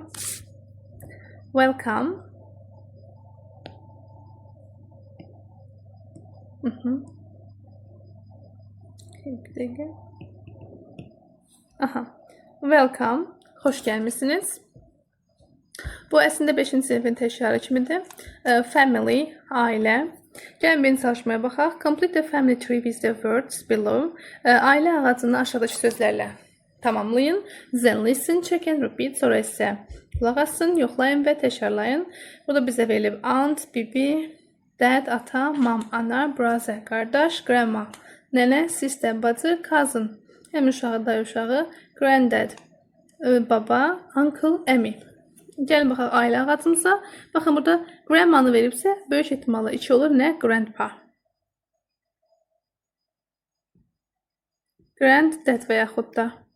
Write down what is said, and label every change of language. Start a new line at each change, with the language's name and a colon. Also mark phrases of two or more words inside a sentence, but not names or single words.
Azerbaijani: Welcome. Bir dəqiqə. Aha. Welcome. Xoş gəlmisiniz. Bu əslində 5-ci sinifin təşkilatı kimidir. Family, ailə. Gəlin bir çalışmaya baxaq.
English: Complete the family tree with the words below.
Azerbaijani: Ailə ağacını aşağıdakı sözlərlə tamamlayın.
English: Then listen, check and repeat.
Azerbaijani: Sonra isə qulaq asın, yoxlayın və təkrarlayın. Burada bizə verilib aunt, bibi, dad, ata, mom, ana, brother, qardaş, grandma, nənə, sister, bacı, cousin. Həm uşağı, dayı uşağı, granddad, baba, uncle, əmi. Gəlin baxaq ailə ağacımıza. Baxın burada grandmanı veribsə, böyük ehtimalla 2 olur. Nə? Grandpa. Granddad və yaxud da.